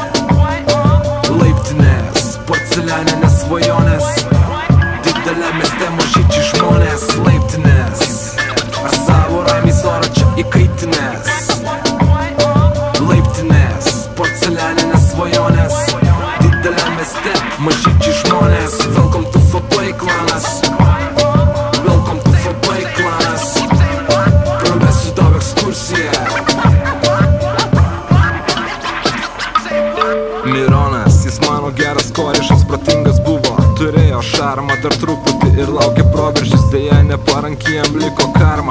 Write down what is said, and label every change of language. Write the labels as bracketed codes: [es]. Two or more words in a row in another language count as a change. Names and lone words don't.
[lt] Laiptinės, porcelianinės svajonės, didelė mieste mažyčiai žmonės. Laiptinės, savo raimės oro čia įkaitinės. Laiptinės, porcelianinės svajonės, didelė mieste mažyčiai žmonės. [en] Welcome to FB klanas, welcome to FB klanas, [lt] pravesiu tau ekskursiją. Mironas, jis mano geras korišas, protingas buvo, turėjo šarmą dar truputį ir laukė proveržis, dėja neparanki jam liko karma.